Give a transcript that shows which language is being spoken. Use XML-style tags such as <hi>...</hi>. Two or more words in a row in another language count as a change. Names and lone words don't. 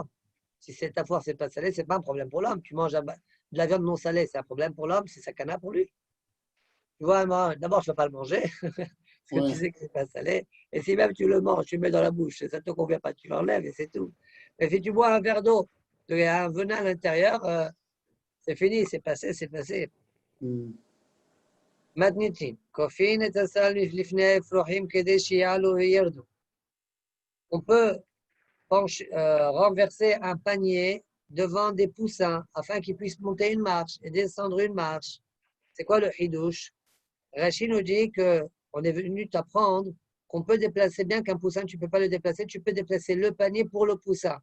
<fr>Si c'est Tafour, ce n'est pas salé, ce n'est pas un problème pour l'homme. Tu manges de la viande non salée, c'est un problème pour l'homme, c'est sakana pour lui. Tu vois, d'abord, je ne peux pas le manger, parce que tu sais que ce n'est pas salé. Et si même tu le manges, tu le mets dans la bouche, ça ne te convient pas, tu l'enlèves et c'est tout. Mais si tu bois un verre d'eau, il y a un venin à l'intérieur, c'est fini, c'est passé, c'est passé. Madnitin.</fr> <he>Kofin et asal lifnei frohim kedeshi yalu yerdu.</he> <fr>On peut renverser un panier devant des poussins afin qu'ils puissent monter une marche et descendre une marche. C'est quoi le hidouche? Rachid nous dit qu'on est venu t'apprendre qu'on peut déplacer, bien qu'un poussin, tu ne peux pas le déplacer, tu peux déplacer le panier pour le poussin.</fr>